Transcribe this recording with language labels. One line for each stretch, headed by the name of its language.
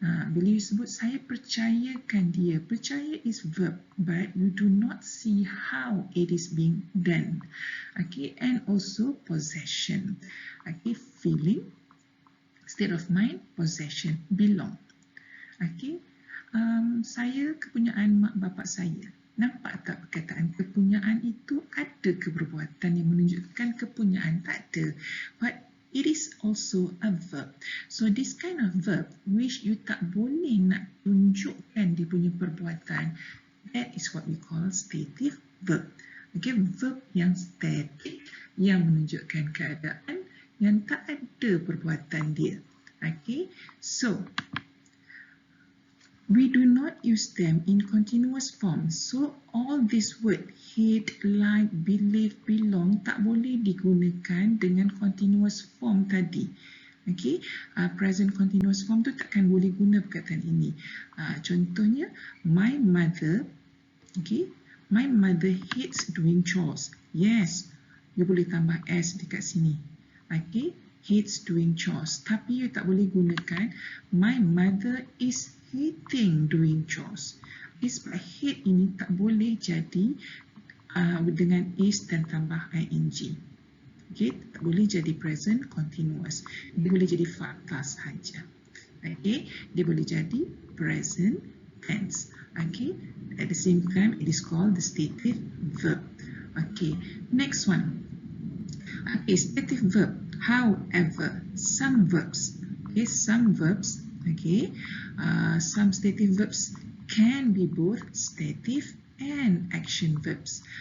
Malay: Bila you sebut, saya percayakan dia.
English: Percaya is verb, but you do not see how it is being done. Okay, and also possession. Okay, feeling, state of mind, possession, belong.
Malay: Okay, saya kepunyaan mak bapak saya. Nampak tak perkataan kepunyaan itu ada keperbuatan yang menunjukkan kepunyaan? Tak ada.
English: But it is also a verb. So this kind of verb which you
Malay: tak boleh nak tunjukkan dia punya perbuatan,
English: that is what we call stative verb.
Malay: Okay, verb yang static, yang menunjukkan keadaan, yang tak ada perbuatan dia.
English: Okay, so we do not use them in continuous form. So all this word hate, like, believe, belong
Malay: tak boleh digunakan dengan
English: continuous form tadi.
Malay: Okay, present continuous form tu takkan boleh guna perkataan ini.
English: Contohnya, my mother. Okay, my mother hates doing chores. Yes, you
Malay: boleh tambah s dekat sini.
English: Okay, hates doing chores.
Malay: Tapi you tak boleh gunakan
English: my mother is hating doing chores.
Malay: Sebab hate ini tak boleh jadi dengan is dan tambah ing. Okay, tak boleh jadi present continuous. Dia boleh jadi fakta sahaja. Okay, dia boleh jadi present tense.
English: Okay, at the same time it is called the stative verb. Okay, next one. Okay, stative verb. However, some verbs. Okay, some verbs. Okay, some stative verbs can be both stative and action verbs.